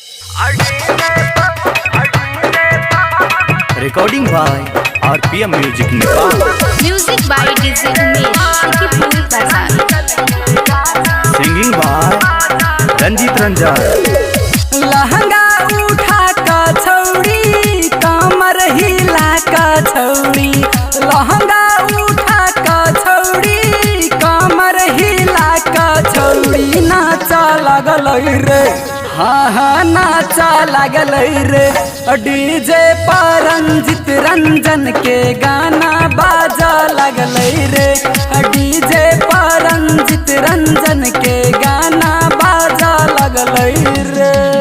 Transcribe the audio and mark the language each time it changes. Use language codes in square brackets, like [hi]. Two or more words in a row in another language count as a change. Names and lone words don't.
[en] Recording by RPM Music Nepal. Music by DJ Umesh, Shukipur Bazaar. Singing by Ranjit Ranjan. [mai] लहंगा उठा का छौड़ी कमर हिला का छौड़ी लहंगा उठा का छौड़ी कमर हिला का छौड़ी नाचा लगल रे हाँ नाचा लगल रे डीजे पर रंजित रंजन के गाना बाजा लगल रे डीजे पर रंजित रंजन के गाना बाजा लगल रे